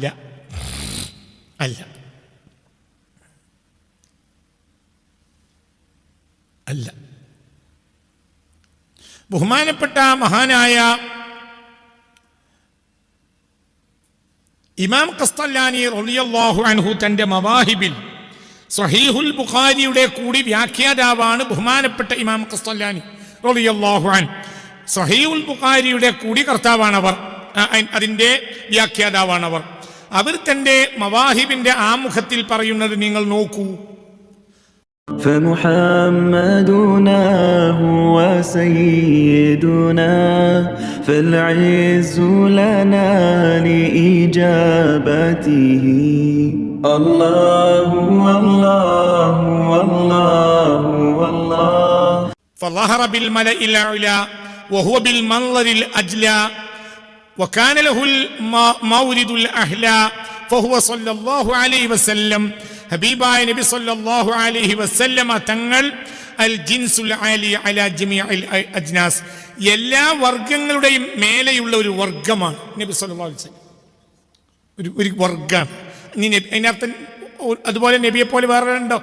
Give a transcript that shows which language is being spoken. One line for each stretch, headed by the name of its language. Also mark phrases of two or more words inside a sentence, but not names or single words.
Malayalam: അല്ല അല്ല ബഹുമാനപ്പെട്ട മഹാനായ ഇമാം ഖസ്തലാനി
Arabic: رضي الله عنه
Malayalam: തന്റെ മവാഹിബിൽ സ്വഹീഹുൽ ബുഖാരിയുടെ കൂടി വ്യാഖ്യാതാവാണ് ബഹുമാനപ്പെട്ട ഇമാം ഖസ്തലാനി
Arabic: رضي الله عنه.
Malayalam: സ്വഹീഹുൽ ബുഖാരിയുടെ കൂടി കർത്താവാണവർ, അതിന്റെ വ്യാഖ്യാതാവാണവർ. അവർ തന്റെ മവാഹിബിന്റെ ആമുഖത്തിൽ പറയുന്നത് നിങ്ങൾ നോക്കൂ.
Arabic: فمحمدنا هو سيدنا فالعز لنا لإجابته الله الله الله الله فظهر بالملأ الأعلى وهو بالمنظر الأجلى وكان له المورد الأحلى فهو صلى الله عليه وسلم
Malayalam: ഹബീബായ നബി
Arabic: صلى الله عليه وسلم തങ്ങൾ الجنس العالي على جميع الأجناس,
Malayalam: എല്ലാ വർഗങ്ങളുടെയും മേലെയുള്ള ഒരു വർഗമാണ് നബി
Arabic: صلى الله عليه وسلم.
Malayalam: ഒരു വർഗമാണ്. അതിനർത്ഥം അതുപോലെ നബിയെ പോലെ വേറെ ഉണ്ടോ?